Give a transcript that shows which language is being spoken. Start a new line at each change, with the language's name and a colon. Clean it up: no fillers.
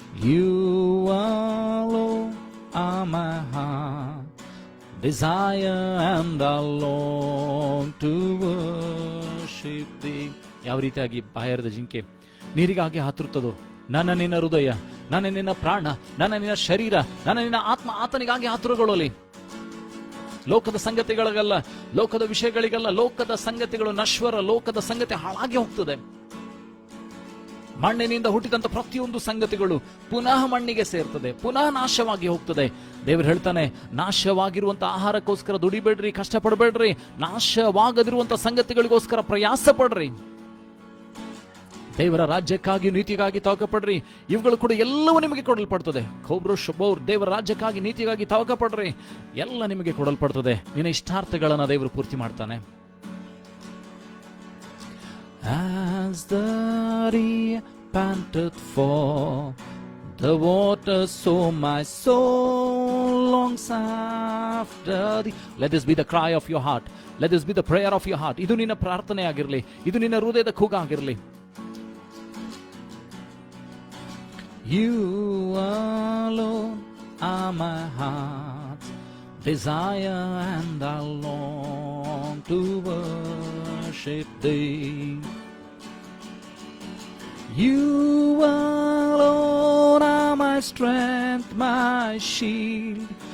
English: You alone are my heart desire, and I long to worship thee.
Kannada: ಯಾವ ರೀತಿಯಾಗಿ ಬಾಯಾರದ ಜಿಂಕೆ ನೀರಿಗಾಗಿ ಹಾತುರುತ್ತದೋ, ನನ್ನ ನಿನ್ನ ಹೃದಯ, ನನ್ನ ನಿನ್ನ ಪ್ರಾಣ, ನನ್ನ ನಿನ್ನ ಶರೀರ, ನನ್ನ ನಿನ್ನ ಆತ್ಮ ಆತನಿಗಾಗಿ ಹಾತುರಗೊಳ್ಳಲಿ. ಲೋಕದ ಸಂಗತಿಗಳಿಗಲ್ಲ, ಲೋಕದ ವಿಷಯಗಳಿಗಲ್ಲ. ಲೋಕದ ಸಂಗತಿಗಳು ನಶ್ವರ, ಲೋಕದ ಸಂಗತಿ ಹಾಳಾಗಿ ಹೋಗ್ತದೆ. ಮಣ್ಣಿನಿಂದ ಹುಟ್ಟಿದಂತ ಪ್ರತಿಯೊಂದು ಸಂಗತಿಗಳು ಪುನಃ ಮಣ್ಣಿಗೆ ಸೇರ್ತದೆ, ಪುನಃ ನಾಶವಾಗಿ ಹೋಗ್ತದೆ. ದೇವರು ಹೇಳ್ತಾನೆ, ನಾಶವಾಗಿರುವಂತ ಆಹಾರಕ್ಕೋಸ್ಕರ ದುಡಿಬೇಡ್ರಿ, ಕಷ್ಟಪಡಬೇಡ್ರಿ. ನಾಶವಾಗದಿರುವಂತ ಸಂಗತಿಗಳಿಗೋಸ್ಕರ ಪ್ರಯಾಸ ಪಡ್ರಿ. ದೇವರ ರಾಜ್ಯಕ್ಕಾಗಿ ನೀತಿಗಾಗಿ ತವಕಪಡ್ರಿ, ಇವುಗಳು ಕೂಡ ಎಲ್ಲವೂ ನಿಮಗೆ ಕೊಡಲ್ಪಡ್ತದೆ. ದೇವರ ರಾಜ್ಯಕ್ಕಾಗಿ ನೀತಿಗಾಗಿ ತವಕಪಡ್ರಿ, ಎಲ್ಲ ನಿಮಗೆ ಕೊಡಲ್ಪಡ್ತದೆ. ನಿನ್ನ ಇಷ್ಟಾರ್ಥಗಳನ್ನ ದೇವರು ಪೂರ್ತಿ ಮಾಡ್ತಾನೆ.
English: As the deer panteth for the water, so my soul longs after thee. Let this be the cry of your heart. Let this be the prayer of your heart.
Kannada: ಇದು ನಿನ್ನ ಪ್ರಾರ್ಥನೆ ಆಗಿರಲಿ, ಇದು ನಿನ್ನ ಹೃದಯದ ಕೂಗಾಗಿರಲಿ.
English: You alone are my heart's desire, and I long to worship thee. You alone are my strength, my shield.